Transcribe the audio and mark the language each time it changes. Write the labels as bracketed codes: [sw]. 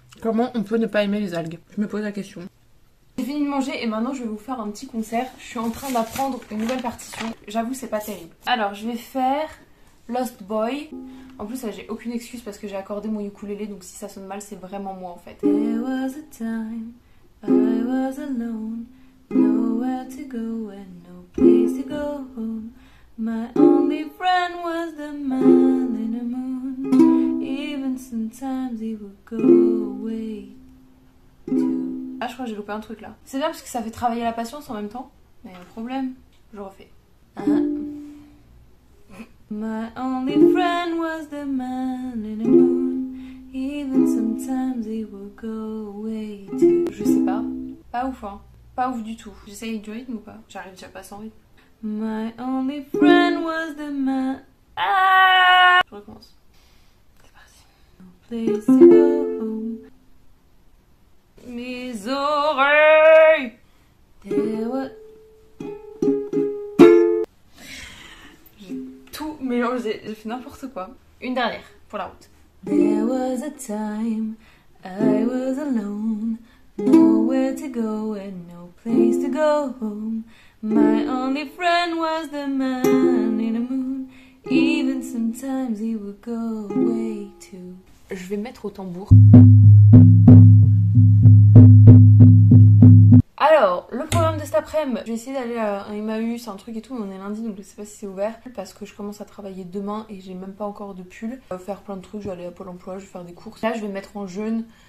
[fr] Comment on peut ne pas aimer les algues? Je me pose la question. J'ai fini de manger et maintenant je vais vous faire un petit concert. Je suis en train d'apprendre une nouvelle partition. J'avoue c'est pas terrible. Alors je vais faire Lost Boy. En plus j'ai aucune excuse parce que j'ai accordé mon ukulélé, donc si ça sonne mal c'est vraiment moi en fait. [en] There was a time I was alone, nowhere to go and no place to go home. My only friend was the man in the moon. Even sometimes he would go away too. [fr] Ah je crois que j'ai loupé un truc là. C'est bien parce que ça fait travailler la patience en même temps. Mais il y a un problème. Je refais. [en] My only friend was the man in the moon. Even sometimes he would go away too. [fr] Je sais pas. Pas ouf hein. Pas ouf du tout. J'essaye du rythme ou pas? J'arrive déjà pas sans rythme. [en] My only friend was the man. [fr] Ah! Je recommence. C'est parti. [en] No place to go home. [fr] Mes oreilles. J'ai tout mélangé, j'ai fait n'importe quoi. Une dernière pour la route. [en] There was a time I was alone, nowhere to go and no place to go home. My only friend was the man in the moon. Even sometimes he would go away too. [fr] Je vais mettre au tambour. Alors, le programme de cet après-midi, je vais essayer d'aller à un Emmaüs, un truc et tout, mais on est lundi donc je sais pas si c'est ouvert parce que je commence à travailler demain et j'ai même pas encore de pull. Je vais faire plein de trucs, je vais aller à Pôle emploi, je vais faire des courses. Là, je vais mettre en jeûne